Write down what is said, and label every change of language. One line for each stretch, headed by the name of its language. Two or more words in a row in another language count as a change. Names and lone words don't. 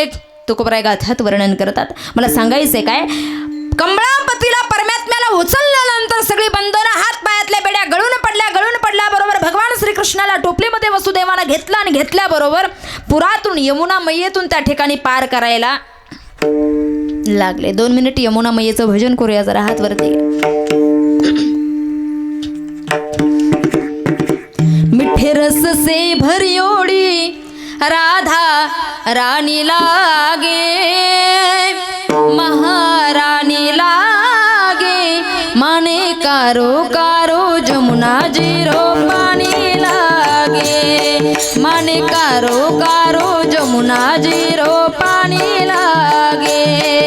Marathi: तुकोबराय गाथ्यात वर्णन करतात. मला सांगायचंय काय, कमळापतीला परमात्म्याला उचलल्यानंतर सगळी बंधनं हात पायातल्या बेड्या गळून पडल्या बरोबर भगवान श्रीकृष्णाला टोपलीमध्ये वसुदेवानं घेतलं आणि घेतल्याबरोबर पुरातून यमुना मैयेतून त्या ठिकाणी पार करायला लागले. 2 मिनिट यमुना मैयेचं भजन करूया जरा. हात वरती.
Rajasthani: मिठे रस से भरियोडी राधा रानी लागे महारानी लागे माने कारो कारो जमुना जीरो पानी लागे माने कारो कारो जमुना जीरो पानी लागे.